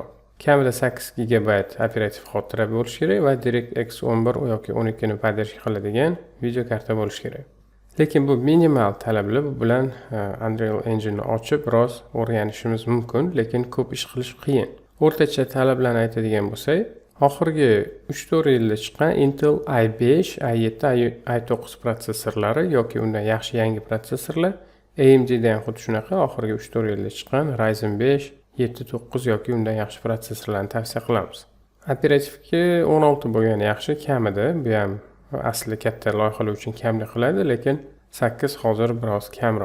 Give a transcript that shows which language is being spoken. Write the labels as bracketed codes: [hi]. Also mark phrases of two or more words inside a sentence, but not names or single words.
[uz] Kamida 8 GB operativ xotira bo'lishi kerak va DirectX 11 yoki 12 ni podдержка qiladigan video karta bo'lishi kerak. Lekin bu minimal talablar, bu bilan Unreal Engine ni ochib biroz o'rganishimiz mumkin, lekin ko'p ish qilish qiyin. O'rtacha talablarni aytadigan bo'lsak, oxirgi 3-4 yilda chiqqan Intel i5, i7, i9 protsessorlari yoki undan yaxshi yangi protsessorlar, AMD da ham xuddi shunaqa oxirgi 3-4 yilda chiqqan Ryzen 5, 7-9 yoki undan yaxshi protsessorlarni tavsiya qilamiz. Operativga 16 bo'lgani yaxshi, kamida, bu ham asli katta loyihalar uchun kamlik qiladi, lekin 8 hozir biroz kamroq.